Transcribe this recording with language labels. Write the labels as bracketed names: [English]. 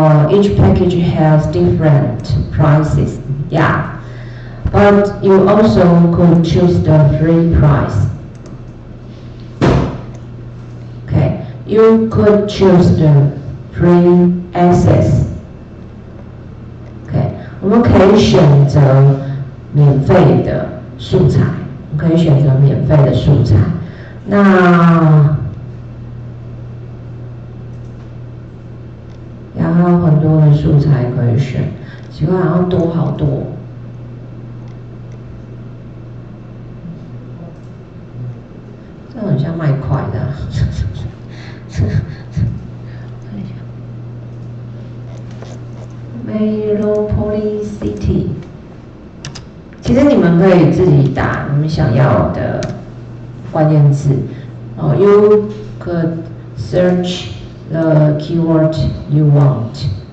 [English] Each package has different prices. Yeah, but you also could choose the free price. Okay, you could choose the free access. [Chinese] 我们可以选择免费的素材，可以选择免费的素材。那然后很多的素材可以选，奇怪，好像多好多。这很像卖块的。 Metropolicity， 其实你们可以自己打你们想要的关键字。 [English] You could search the keyword you want.